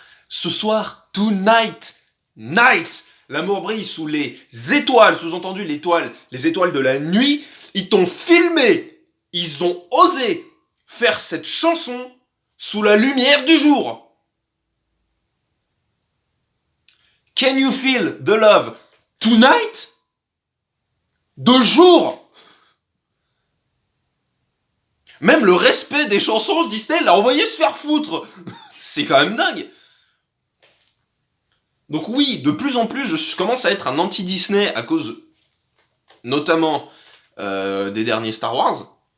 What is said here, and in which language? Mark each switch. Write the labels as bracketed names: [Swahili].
[French] Ce soir, tonight, night. L'amour brille sous les étoiles, sous-entendu les étoiles de la nuit. Ils t'ont filmé. Ils ont osé faire cette chanson sous la lumière du jour. [English] Can you feel the love tonight? [French] De jour. Même le respect des chansons, Disney l'a envoyé se faire foutre. C'est quand même dingue. Donc oui, de plus en plus, je commence à être un anti-Disney à cause, notamment, des derniers Star Wars.